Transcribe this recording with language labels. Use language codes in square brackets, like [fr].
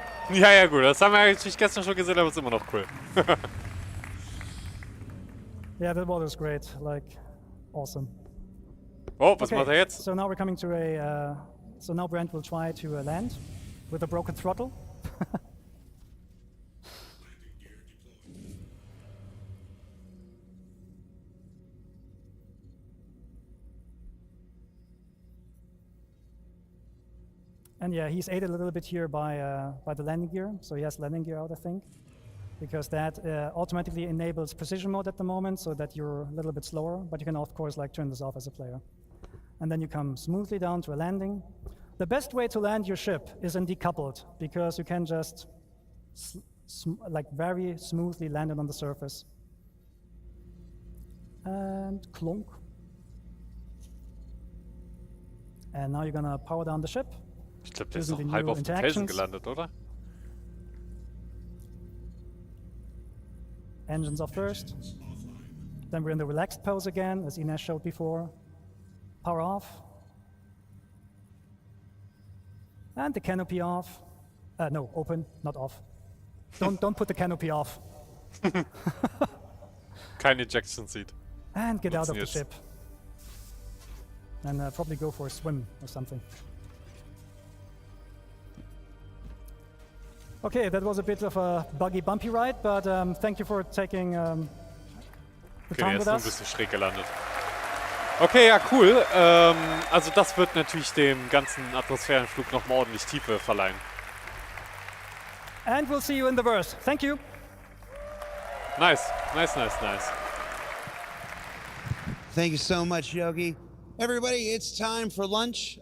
[de] Ja, gut, das haben wir natürlich gestern schon gesehen, aber es ist immer noch cool. [en] Yeah, that water is great, like, awesome. [de] Oh, was macht er jetzt? [en] So now we're coming to a, so now Brent will try to land with a broken throttle. And yeah, he's aided a little bit here by the landing gear. So he has landing gear out, I think, because that automatically enables precision mode at the moment, so that you're a little bit slower. But you can of course like turn this off as a player. And then you come smoothly down to a landing. The best way to land your ship is in decoupled, because you can just like very smoothly land it on the surface. And clunk. And now you're gonna power down the ship. [de] Ich glaube, der ist noch halb auf dem Felsen gelandet, oder? [en] Engines off first. Then we're in the relaxed pose again, as Ines showed before. Power off. And the canopy off. No, open, not off. Don't put the canopy off. [de] Kein Ejection Seat. [en] And get out of the ship. And probably go for a swim or something. Okay, that was a bit of a buggy, bumpy ride, but thank you for taking the time with us. [de] Okay, er ist nur ein bisschen schräg gelandet. Okay, ja, cool. Also das wird natürlich dem ganzen Atmosphärenflug nochmal ordentlich Tiefe verleihen. [en] And we'll see you in the verse. Thank you. Nice, nice, nice, nice. Thank you so much, Yogi. Everybody, it's time for lunch.